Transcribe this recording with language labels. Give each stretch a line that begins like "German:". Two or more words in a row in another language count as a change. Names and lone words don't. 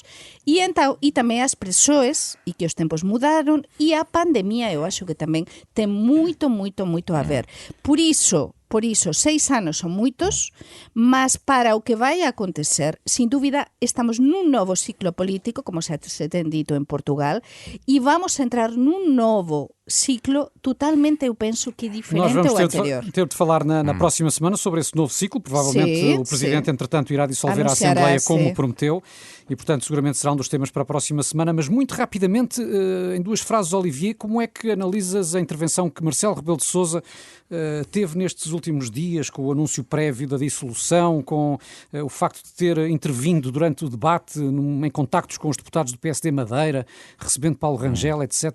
Galician: E tamén as persoas, e que os tempos mudaron, e a pandemia,
Portuguese: eu acho
Galician: que tamén ten moito a ver. Por iso, 6 anos son moitos, mas para o que vai a acontecer, sin dúbida, estamos nun novo ciclo político, como se ten dito en Portugal, e vamos a entrar nun novo ciclo totalmente, eu penso que diferente ao anterior.
Portuguese: Nós vamos ter de falar na próxima semana sobre esse novo ciclo. Provavelmente o Presidente, entretanto, irá dissolver a Assembleia como prometeu e, portanto, seguramente será um dos temas para a próxima semana. Mas muito rapidamente, em 2 frases, Olivier, como é que analisas a intervenção que Marcelo Rebelo de Sousa teve nestes últimos dias, com o anúncio prévio da dissolução, com o facto de ter intervindo durante o debate em contactos com os deputados do PSD Madeira, recebendo Paulo Rangel, etc.